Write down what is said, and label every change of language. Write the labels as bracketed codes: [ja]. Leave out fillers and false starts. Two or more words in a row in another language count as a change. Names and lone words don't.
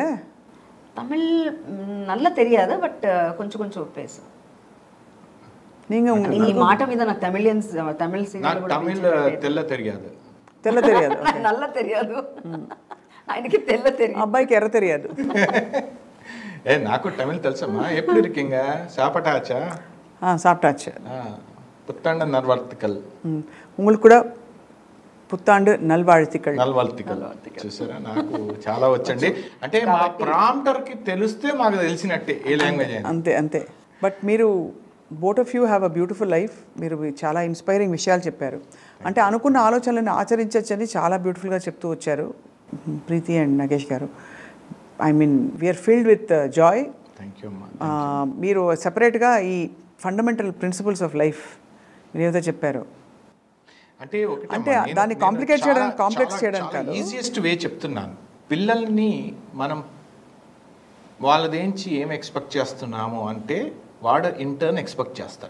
[te] తమిళ్ నల్ల తెలియదు, బట్ కొంచెం పేసు. ఈ మాట మీద నాకు తమిళ్ తమిళ్ తెల్ల తెలియదు, నల్ల తెలియదు, ఆయనకి తెల్ల తెలియదు, అబ్బాయికి ఎర్ర తెలియదు. నాకు తమిళ్ తెలుసమ్మా. ఎప్పుడు இருக்கீங்க? [ta] சாப்பிட்டாச்சா? சாப்பிட்டாச்சு. புத்தாண்டு நல்வாழ்த்துக்கள். உங்களுக்கு கூட புத்தாண்டு நல்வாழ்த்துக்கள். [te] చూసారా, నాకు చాలా వచ్చండి. అంటే మా ప్రాంప్టర్కి తెలిస్తే మాకు తెలిసినట్టే ఏ లాంగ్వేజ్ అయినా. [en] అంతే. బట్ మీరు both of you have a beautiful life. [te] మీరు చాలా ఇన్స్పైరింగ్ విషయాలు చెప్పారు. అంటే అనుకున్న ఆలోచనలను ఆచరించవచ్చని చాలా బ్యూటిఫుల్గా చెప్తూ వచ్చారు ప్రీతి అండ్ నగేష్ గారు. [en] I mean we're filled with joy. thank you. [te] మీరు సెపరేట్గా ఈ [en] fundamental principles of life [te] మీరు ఏదైతే చెప్పారు, అంటే దాన్ని కాంప్లెక్స్ చేయడానికి కాదు, [en] easiest way చెప్తున్నాను. [te] పిల్లల్ని మనం వాళ్ళదేంచి ఏం ఎక్స్పెక్ట్ చేస్తున్నాము అంటే వాడు ఇంటర్న్ ఎక్స్పెక్ట్ చేస్తాడు.